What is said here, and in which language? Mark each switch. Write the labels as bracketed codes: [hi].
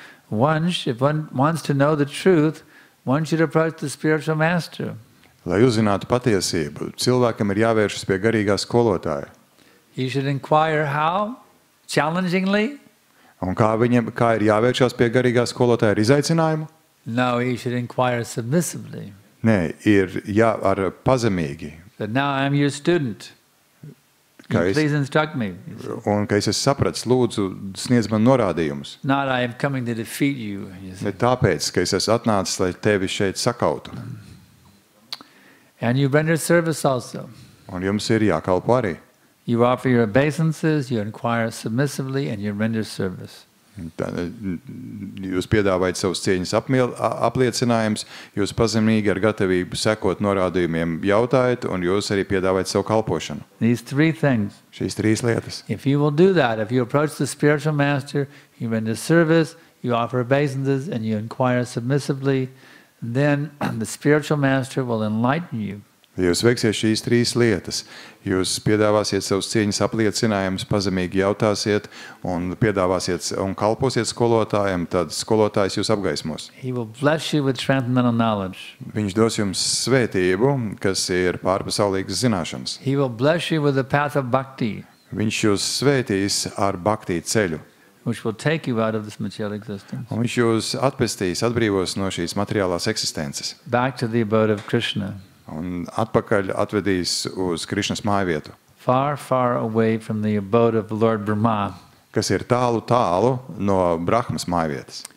[en] If one wants to know the truth, one should approach the spiritual master. [lv] Lai uzzinātu patiesību, cilvēkam ir jāvēršas pie garīgā skolotāja. [en] He should inquire how? Challengingly? [lv] Un kā ir jāvēršas pie garīgā skolotāja ar izaicinājumu? [en] No, he should inquire submissively. [lv] Nē, ir ar pazemīgi. [en] But now I'm your student. Please instruct me. [lv] Un ka es esmu sapratis, lūdzu, sniedz man norādījumus. [en] Not I am coming to defeat you. [lv] Ne tāpēc, ka es esmu atnācis, lai tevi šeit sakautu. [en] And you render service also. [lv] Un jums ir jākalpo arī. [en] You offer your obeisances, you inquire submissively, and you render service. [lv] Jūs piedāvājat savus cieņas apliecinājumus, jūs pazemīgi ar gatavību sekot norādījumiem jautājat, un jūs arī piedāvājat savu kalpošanu. [en] These three things. [lv] Šīs trīs lietas. [en] If you will do that, if you approach the spiritual master, you render service, you offer obeisances, and you inquire submissively, then the spiritual master will enlighten you. [lv] Ja jūs veiksiet šīs trīs lietas, jūs piedāvāsiet savus cieņas apliecinājumus, pazemīgi jautāsiet un piedāvāsiet un kalposiet skolotājiem, tad skolotājs jūs apgaismos. [en] He will bless you with transcendental knowledge. [lv] Viņš dos jums svētību, kas ir pārpasaulīgas zināšanas. [en] He will bless you with the path of bhakti. [lv] Viņš jūs svētīs ar bhakti ceļu. [en] Which will take you out of this material existence. [lv] Un viņš jūs atpestīs, atbrīvos no šīs materiālās eksistences. [en] Back to the abode of Krishna. [lv] Un atpakaļ atvedīs uz Krišnas mājvietu. [en] Far, far away from the abode of Lord Brahma. [lv] Kas ir tālu, tālu no Brahmas mājvietas.